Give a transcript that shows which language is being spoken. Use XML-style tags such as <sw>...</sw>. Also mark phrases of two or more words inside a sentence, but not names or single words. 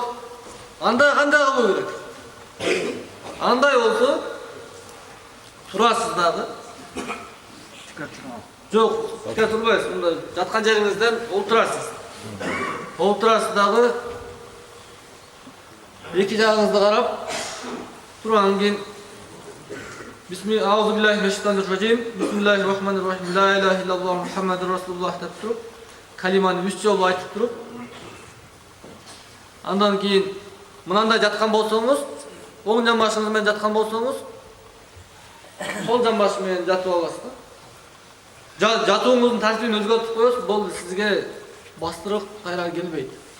<ky>Андай кандай кылуу керек? Андай болсо турасыз дагы. Жок, тикке турбайсыз. Мында жаткан жериңизден олтурасыз. Олтурасыз дагы эки жагыңызды карап тургандан кийин Bismillahirrahmanirrahim.</ky> <ar>بسم الله الرحمن الرحيم. لا إله إلا الله محمد رسول الله</ar> <ky>деп туруп, калиманы 3 жолу айтып туруп, андан кийин мынандай жаткан болсоңуз, оң жамбашыңыз менен жаткан болсоңуз, сол жамбаш менен жатып аласыз да. Жатууңуздун тартибин өзгөртүп коесуз, бул сизге бастырып кайра келбейт.</ky>